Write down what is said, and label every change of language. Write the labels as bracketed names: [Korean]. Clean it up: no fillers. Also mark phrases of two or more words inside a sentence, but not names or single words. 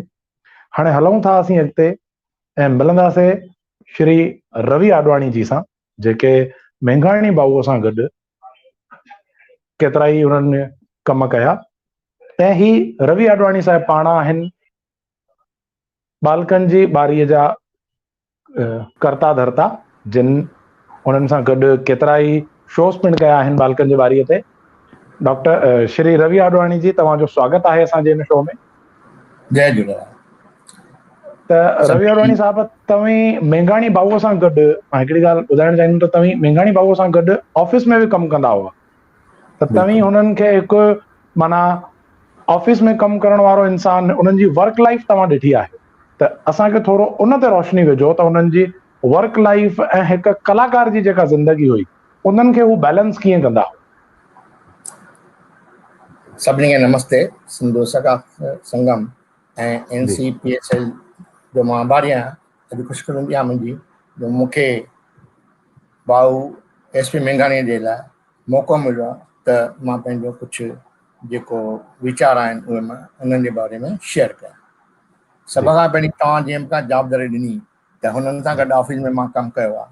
[Sindhi] हाणे हलूं था असीं अॻिते ऐं मिलंदासीं श्री रवि आडवाणी जी सां, जेके मेघाणी बाबूअ सां गॾु केतिरा ई उन्हनि कम कया। ऐं ही रवि आडवाणी साहिब पाण आहिनि बालकनि जी बारीअ जा कर्ता धर्ता, जिन उन्हनि सां गॾु केतिरा ई शोस पिणु कया आहिनि बालकनि जी बारीअ ते। डॉक्टर श्री रवि आडवाणी जी, तव्हांजो स्वागत आहे असांजे हिन शो में। जय झूलेलाल। त रवि आडवाणी साहिब, तव्हीं मेघाणी बाबूअ सां गॾु, मां हिकिड़ी ॻाल्हि ॿुधाइणु चाहींदुमि त तव्हीं मेघाणी बाबूअ सां गॾु ऑफिस में बि कमु कंदा हुआ, त तव्हीं हुननि खे हिकु माना ऑफिस में कमु करण वारो इंसान, उन्हनि जी [English] work life [Sindhi] तव्हां ॾिठी आहे, त असांखे थोरो उन ते रोशनी विझो त उन्हनि जी [English] work life [Sindhi] ऐं हिकु कलाकार जी जेका ज़िंदगी हुई उन्हनि खे हू बैलेंस कीअं कंदा हुआ। सभिनी खे नमस्ते। सिंधु सखा संगम ऐं NCPHL जो मां आभारी आहियां अॼु ख़ुशकिस्मती आहे मुंहिंजी जो मूंखे भाऊ SP मेघाणी जे लाइ मौक़ो मिलियो आहे त मां पंहिंजो कुझु जेको वीचार आहिनि उहे मां उन्हनि जे बारे में शेयर कयां। सभ खां पहिरीं तव्हां जीअं मूंखे जवाबदारी ॾिनी त हुननि सां गॾु ऑफिस में मां कमु कयो आहे।